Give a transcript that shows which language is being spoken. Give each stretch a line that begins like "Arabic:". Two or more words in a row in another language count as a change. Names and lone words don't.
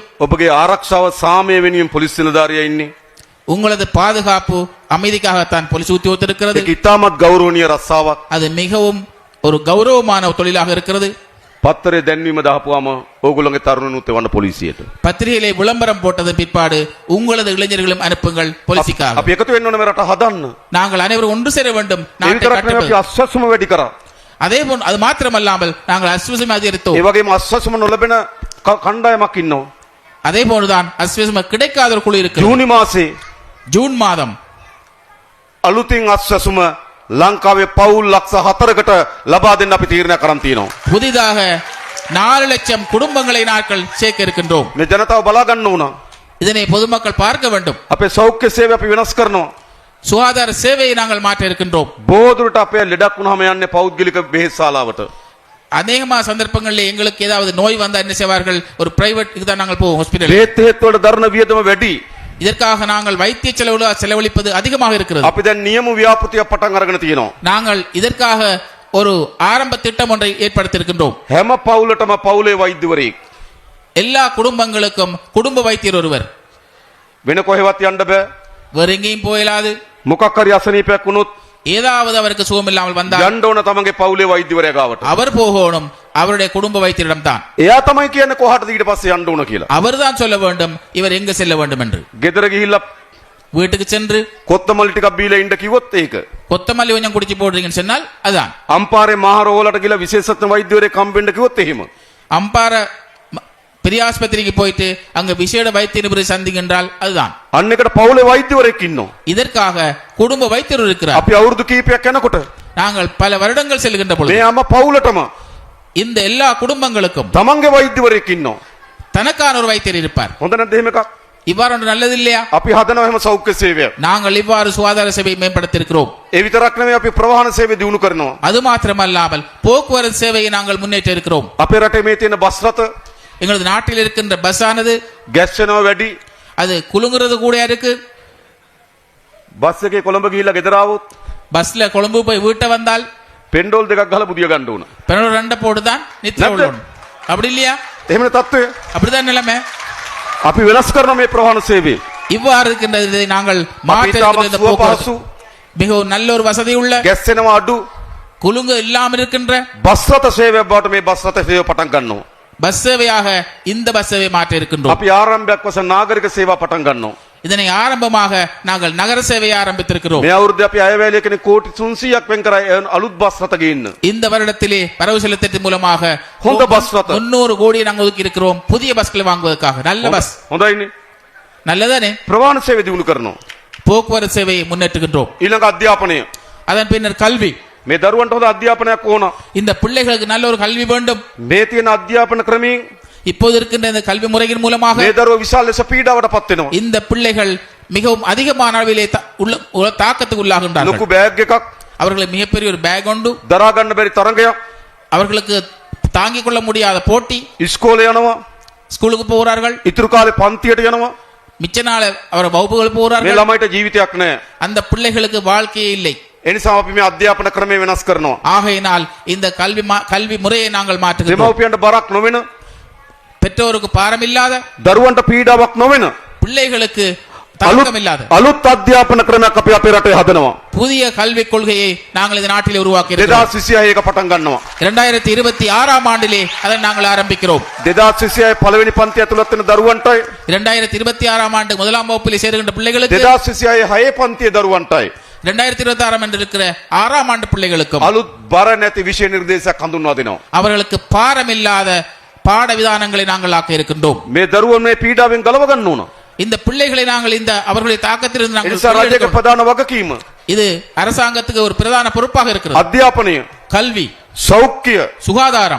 Sinhala: ඔබගේ ආරක්ෂාව සාමය වෙනුවෙන් පොලිස් නිලධාරියා ඉන්නේ.
Tamil: உங்களது பாதுகாப்பு அமைதிக்காகத்தான் போலீஸ் உத்தியோகத்தில் இருக்கிறது.
Sinhala: ඒක ඉතාමත් ගෞරවනීය රස්සාවක්.
Tamil: அது மிகவும் ஒரு கௌரவமான தொழிலாக இருக்கிறது.
Sinhala: පත්තරේ දැන්වීම දාපුවාම ඕගොල්ලෝගේ තරුණනුත් එවන්න පොලිසියට.
Tamil: பத்திரிகையிலே விளம்பரம் போட்டதன் பிற்பாடு உங்களது இளைஞர்களும் அனுப்புங்கள் போலீஸுக்காக.
Sinhala: අපි එකතු වෙන්න ඕනේ මේ රට හදන්න.
Tamil: நாங்கள் அனைவரும் ஒன்று சேர வேண்டும்.
Sinhala: ඒ
Tamil: நாட்டை
Sinhala: විතරක් නෙවෙයි අපි
Tamil: கட்டுவது.
Sinhala: අස්වැසුම වැඩි කරා.
Tamil: அதே போன்று அது மாத்திரமல்லாமல் நாங்கள் அஸ்வசம் அதிகரித்தோம்.
Sinhala: ඒ වගේම අස්වැසුම නොලැබෙන කණ්ඩායමක් ඉන්නවා.
Tamil: அதே போன்றுதான் அஸ்வசம் கிடைக்காத ஒரு குழு இருக்கு.
Sinhala: ජූනි මාසේ
Tamil: ஜூன் மாதம்
Sinhala: අලුතින් අස්වැසුම ලංකාවේ පවුල් ලක්ෂ 4කට ලබා දෙන්න අපි තීරණයක් කරන් තියෙනවා.
Tamil: புதிதாக 4 லட்சம் குடும்பங்களை நாட்கள் சேர்க்க இருக்கின்றோம்.
Sinhala: මේ ජනතාව බලා ගන්න ඕන.
Tamil: இதனை பொதுமக்கள் பார்க்க வேண்டும்.
Sinhala: අපේ සෞඛ්‍ය සේවය අපි වෙනස් කරනවා.
Tamil: சுகாதார சேவையை நாங்கள் மாற்ற இருக்கின்றோம்.
Sinhala: බොහෝ දුරට අපේ ලෙඩක් වුණාම යන්නේ පෞද්ගලික බෙහෙත්ශාලාවට.
Tamil: அநேகமான சந்தர்ப்பங்களில் எங்களுக்கு ஏதாவது நோய் வந்தா என்ன செய்வார்கள்? ஒரு பிரைவேட்டுக்கு தான் நாங்கள் போவோம், ஹாஸ்பிடல்.
Sinhala: බෙහෙත් හේත් වලට දරන වියදම වැඩි.
Tamil: இதற்காக நாங்கள் வைத்திய செலவழிப்பது அதிகமாக இருக்கிறது.
Sinhala: අපි දැන් නියම ව්‍යාපෘතියක් පටන් අරගෙන තියෙනවා.
Tamil: நாங்கள் இதற்காக ஒரு ஆரம்ப திட்டம் ஒன்றை ஏற்படுத்தி இருக்கின்றோம்.
Sinhala: හැම පවුලටම පවුලේ වෛද්‍යවරයෙක්.
Tamil: எல்லா குடும்பங்களுக்கும் குடும்ப வைத்தியர் ஒருவர்.
Sinhala: වෙන කොහෙවත් යන්න බෑ.
Tamil: வேற எங்கேயும் போயிடாது.
Sinhala: මොකක් හරි අසනීපයක් වුණොත්
Tamil: ஏதாவது அவருக்கு சுகம் இல்லாமல் வந்தால்
Sinhala: යන්න ඕන තමන්ගේ පවුලේ වෛද්‍යවරයා ගාවට.
Tamil: அவர் போகணும் அவருடைய குடும்ப வைத்தியரிடம் தான்.
Sinhala: එයා තමයි කියන්නේ කොහාටද ඊට පස්සේ යන්න ඕන කියලා.
Tamil: அவர்தான் சொல்ல வேண்டும் இவர் எங்க செல்ல வேண்டும் என்று.
Sinhala: ගෙදර ගිහිල්ලා
Tamil: வீட்டுக்கு சென்று
Sinhala: කොත්තමල් ටිකක් බීලා ඉන්න කිව්වොත් ඒක.
Tamil: கொத்தமல்லி கொஞ்சம் குடிச்சு போடுறீங்கன்னு சொன்னால் அதான்.
Sinhala: අම්පාරේ මහරෝවලට ගිහිල්ලා විශේෂඥ වෛද්‍යවරයෙක් හම්බෙන්න කිව්වොත් එහෙම.
Tamil: அம்பார பெரிய ஆஸ்பத்திரிக்கு போயிட்டு அங்க விசேட வைத்திய நிபுணரை சந்திக்கின்றால் அதுதான்.
Sinhala: අන්න එකට පවුලේ වෛද්‍යවරයෙක් ඉන්නවා.
Tamil: இதற்காக குடும்ப வைத்தியர் இருக்கிறார்.
Sinhala: අපි අවුරුදු කීපයක් යනකොට
Tamil: நாங்கள் பல வருடங்கள் செல்கின்ற பொழுது
Sinhala: මේ අම්මා පවුලටම
Tamil: இந்த எல்லா குடும்பங்களுக்கும்
Sinhala: තමන්ගේ වෛද්‍යවරයෙක් ඉන්නවා.
Tamil: தனக்கான ஒரு வைத்தியர் இருப்பார்.
Sinhala: හොඳ නැද්ද එහෙම එකක්?
Tamil: இவ்வாறு ஒன்று நல்லது இல்லையா?
Sinhala: අපි හදනවා එහෙම සෞඛ්‍ය සේවයක්.
Tamil: நாங்கள் இவ்வாறு சுகாதார சேவையை மேம்படுத்தி இருக்கிறோம்.
Sinhala: ඒ විතරක් නෙවෙයි අපි ප්‍රවාහන සේවය දියුණු කරනවා.
Tamil: அது மாத்திரமல்லாமல் போக்குவரத்து சேவையை நாங்கள் முன்னேற்ற இருக்கிறோம்.
Sinhala: අපේ රටේ මේ තියෙන බස් රථ
Tamil: எங்களது நாட்டில் இருக்கின்ற பஸ் ஆனது
Sinhala: ගැස් වෙනවා වැඩි.
Tamil: அது குலுங்குறது கூட இருக்கு.
Sinhala: බස් එකේ කොළඹ ගිහිල්ලා ගෙදර ආවොත්
Tamil: பஸ்ல கொழும்பு போய் வீட்டை வந்தால்
Sinhala: පෙන්ඩෝල් දෙකක් ගහලා බුදිය ගන්න ඕන.
Tamil: பெட்ரோல் 2 போட்டு தான் நித்திர
Sinhala: නැද්ද?
Tamil: விடணும். அப்படி இல்லையா?
Sinhala: එහෙමනේ තත්ත්වය.
Tamil: அப்படிதான் நிலைமை.
Sinhala: අපි වෙනස් කරන මේ ප්‍රවාහන සේවය.
Tamil: இவ்வாறு இருக்கின்ற இதை நாங்கள் மாற்ற இருக்கின்ற இந்த போக்குவரத்து மிகவும் நல்ல ஒரு வசதி உள்ள
Sinhala: ගැස් වෙනවා අඩු
Tamil: குலுங்கு இல்லாமல் இருக்கின்ற
Sinhala: බස් රථ සේවයක් බවට මේ බස් රථ සේවය පටන් ගන්නවා.
Tamil: பஸ் சேவையாக இந்த பஸ் சேவை மாற்ற இருக்கின்றோம்.
Sinhala: අපි ආරම්භයක් වශයෙන් නාගරික සේවා පටන් ගන්නවා.
Tamil: இதனை ஆரம்பமாக நாங்கள் நகர சேவையை ஆரம்பித்திருக்கிறோம்.
Sinhala: මේ අවුරුද්දේ අපි අයවැය කෙනෙක් කෝටි 300ක් වෙන් කරා අලුත් බස් රථ ගේන්න.
Tamil: இந்த வருடத்திலே வரவு செலுத்தத்தின் மூலமாக
Sinhala: හොඳ බස් රථ
Tamil: 300 கோடியை நாங்கள் ஒதுக்கி இருக்கிறோம் புதிய பஸ்களை வாங்குவதற்காக. நல்ல பஸ்
Sinhala: හොඳයිනේ.
Tamil: நல்லதானே?
Sinhala: ප්‍රවාහන සේවය දියුණු කරනවා.
Tamil: போக்குவரத்து சேவையை முன்னேற்றுகின்றோம்.
Sinhala: ඊළඟ අධ්‍යාපනය.
Tamil: அதன் பின்னர் கல்வி.
Sinhala: මේ දරුවන්ට හොඳ අධ්‍යාපනයක් ඕන.
Tamil: இந்த பிள்ளைகளுக்கு நல்ல ஒரு கல்வி வேண்டும்.
Sinhala: මේ තියෙන අධ්‍යාපන ක්‍රමයෙන්
Tamil: இப்போது இருக்கின்ற இந்த கல்வி முறையின் மூலமாக
Sinhala: මේ දරුවෝ විශාල ලෙස පීඩාවටපත් වෙනවා.
Tamil: இந்த பிள்ளைகள் மிகவும் அதிகமான அளவிலே தாக்கத்துக்கு உள்ளாகின்றார்கள்.
Sinhala: ලොකු බෑග් එකක්
Tamil: அவர்களுக்கு மிகப்பெரிய ஒரு பேக் உண்டு.
Sinhala: දරා ගන්න බැරි තරඟයක්.
Tamil: அவர்களுக்கு தாங்கிக் கொள்ள முடியாத போட்டி.
Sinhala: ඉස්කෝලේ යනවා.
Tamil: ஸ்கூலுக்கு போகிறார்கள்.
Sinhala: ඉතුරු කාලේ පන්තියට යනවා.
Tamil: மிச்ச நாள் அவர் வகுப்புகள்
Sinhala: මේ
Tamil: போகிறார்கள்.
Sinhala: ළමයිට ජීවිතයක් නැහැ.
Tamil: அந்த பிள்ளைகளுக்கு வாழ்க்கையே இல்லை.
Sinhala: ඒ නිසා අපි මේ අධ්‍යාපන ක්‍රමය වෙනස් කරනවා.
Tamil: ஆகையினால் இந்த கல்வி முறையை நாங்கள் மாற்றுகிறோம்.
Sinhala: දෙමව්පියන්ට බරක් නොවෙන,
Tamil: பெற்றோருக்கு பாரம் இல்லாத,
Sinhala: දරුවන්ට පීඩාවක් නොවෙන
Tamil: பிள்ளைகளுக்கு தாக்கம் இல்லாத
Sinhala: අලුත් අධ්‍යාපන ක්‍රමයක් අපි අපේ රටේ හදනවා.
Tamil: புதிய கல்விக் கொள்கையை நாங்கள் இந்த நாட்டில் உருவாக்கி இருக்கிறோம்.
Sinhala: 2026 එක පටන් ගන්නවා.
Tamil: 2026ஆம் ஆண்டிலே அதை நாங்கள் ஆரம்பிக்கிறோம்.
Sinhala: 2026 පළවෙනි පන්ති ඇතුළත් වෙන දරුවන්ටයි
Tamil: 2026ஆம் ஆண்டு முதலாம் வகுப்பில் சேருகின்ற பிள்ளைகளுக்கு
Sinhala: 2026 6 පන්තියේ දරුවන්ටයි
Tamil: 2026 என்று இருக்கிற 6ஆம் ஆண்டு பிள்ளைகளுக்கும்
Sinhala: අලුත් බර නැති විෂය නිර්දේශයක් හඳුන්වා දෙනවා.
Tamil: அவர்களுக்கு பாரம் இல்லாத பாட விதானங்களை நாங்கள் ஆக்க இருக்கின்றோம்.
Sinhala: මේ දරුවන් මේ පීඩාවෙන් ගලව ගන්න ඕන.
Tamil: இந்த பிள்ளைகளை நாங்கள் இந்த அவர்களுடைய தாக்கத்திலிருந்து
Sinhala: ඒ
Tamil: நாங்கள்
Sinhala: නිසා රජයේ
Tamil: வெளியெடுக்க-
Sinhala: ප්‍රධාන වගකීම
Tamil: இது அரசாங்கத்துக்கு ஒரு பிரதான பொறுப்பாக இருக்கிறது.
Sinhala: අධ්‍යාපනය,
Tamil: கல்வி,
Sinhala: සෞඛ්‍ය,
Tamil: சுகாதாரம்,